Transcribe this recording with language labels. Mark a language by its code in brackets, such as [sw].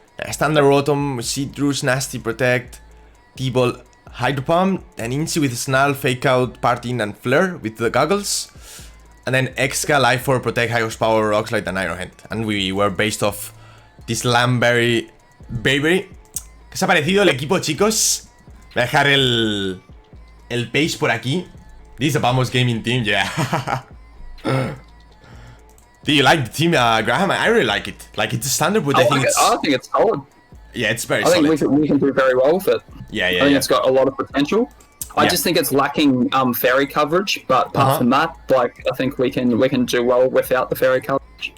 [en] Standard Rotom with Citrus, Nasty protect, T-Ball Hydro Pump, and Incy with Snarl, Fake Out, Partin, and Flare with the goggles. And then Exca, Life for protect, High Power, Rockslide, and Iron Hand. And we were based off this Braviary. [es] ¿Qué os ha parecido el equipo, chicos? Voy a dejar el page por aquí. [en] This is a Vamos Gaming team, yeah. Do you like the team, Graham? I really like it. Like, it's a standard, but I think it's solid. Yeah, it's very solid. I think we can do very well with it. Yeah. I think it's got a lot of potential. I just think it's lacking fairy coverage, but apart from that, like, I think we can do well without the fairy coverage.